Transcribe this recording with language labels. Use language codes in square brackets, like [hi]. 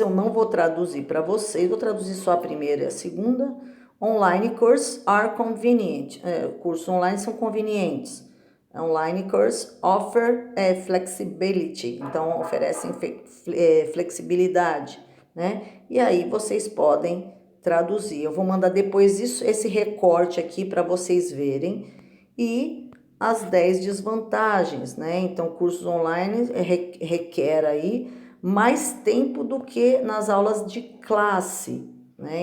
[pt] Eu não vou traduzir para vocês, vou traduzir só a primeira e a segunda. [en] Online courses are convenient. [pt] Cursos online são convenientes. [en] Online course offer flexibility. [pt] Então, oferecem flexibilidade, né? E aí, vocês podem traduzir. Eu vou mandar depois esse recorte aqui para vocês verem. E as 10 desvantagens, né? Então, cursos online requer aí mais tempo do que nas aulas de classe, né?